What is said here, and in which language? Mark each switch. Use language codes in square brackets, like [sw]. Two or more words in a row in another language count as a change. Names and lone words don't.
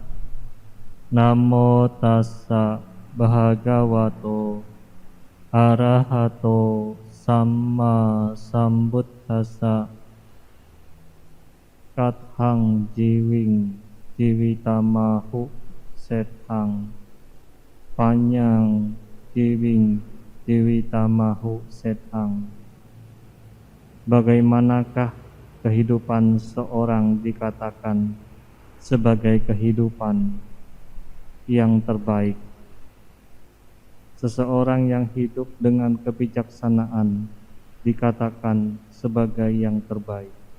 [pi] Namo tassa bhagavato arahato samma sambuddhassa. Kathang jiwing jiwitamahu sethang. Panjang jiwing jiwitamahu sethang. [id] Bagaimanakah kehidupan seorang dikatakan sebagai kehidupan yang terbaik? Seseorang yang hidup dengan kebijaksanaan dikatakan sebagai yang terbaik.